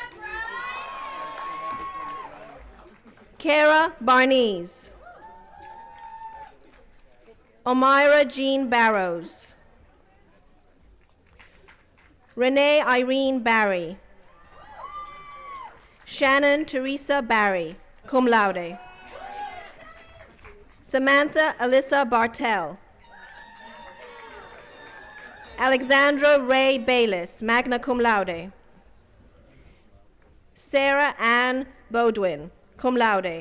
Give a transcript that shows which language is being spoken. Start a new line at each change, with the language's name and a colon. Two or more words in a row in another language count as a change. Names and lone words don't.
English: Kara Barnes. Omira Jean Barrows. Renee Irene Barry. Shannon Teresa Barry,
Latin: cum laude.
English: Samantha Alyssa Bartel. Alexandra Ray Bayless,
Latin: magna cum laude.
English: Sarah Ann Bodwin,
Latin: cum laude.